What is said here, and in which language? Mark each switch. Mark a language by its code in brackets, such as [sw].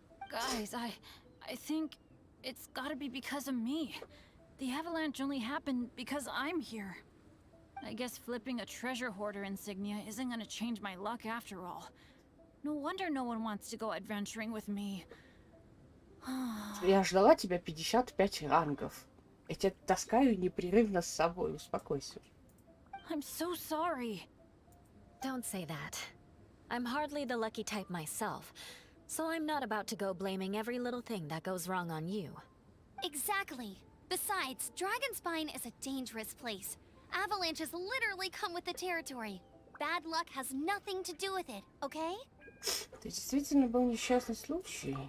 [en] Guys, I think it's gotta be because of me. The avalanche only happened because I'm here. I guess flipping a treasure hoarder insignia isn't gonna change my luck after all. No wonder no one wants to go adventuring with me. [ru] Я ждала тебя 55 рангов. Я тебя таскаю непрерывно с собой. Успокойся. [en] I'm so sorry. Don't say that. I'm hardly the lucky type myself, so I'm not about to go blaming every little thing that goes wrong on you. Exactly. Besides, Dragonspine is a dangerous place. Avalanches literally come with the territory. Bad luck has nothing to do with it, okay? [ru] Это действительно был несчастный случай.